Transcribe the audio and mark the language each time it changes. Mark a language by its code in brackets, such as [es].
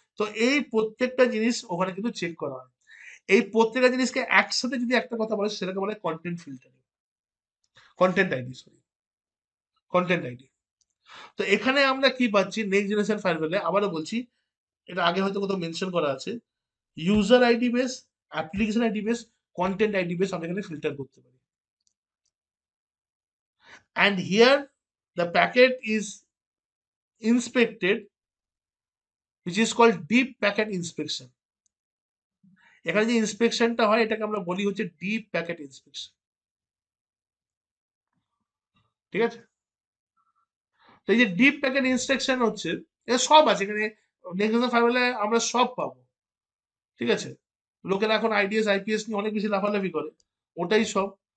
[bn] তো এই প্রত্যেকটা জিনিস ওখানে কিন্তু চেক করা হয়। এই প্রত্যেকটা জিনিসকে একসাথে যদি একটা কথা বলে সেটাকে বলে content filtering, content ID, sorry, content ID. তো এখানে আমরা কি পাচ্ছি নেক্সট জেনারেশন ফায়ারওয়েলে, আবারও বলছি, এটা আগে হয়তো কোথাও মেনশন করা আছে, user ID base, application ID base, content ID base আমরা এখানে ফিল্টার করতে পারি। [en] and here the packet is inspected, which is called deep packet inspection. [bn] এখানে যে ইন্সপেকশনটা হয় এটাকে আমরা বলি হচ্ছে ডিপ প্যাকেট ইন্সপেকশন। ঠিক আছে, তো এই যে ডিপ প্যাকেট ইন্সপেকশন হচ্ছে, এটা সব আছে এখানে নেক্সট ফায়ারওয়েলে আমরা সব পাবো। ঠিক আছে, লোকেরা এখন আইডিএস আইপিএস নিয়ে অনেক বেশি লাফালাফি করে, ওটাই সব।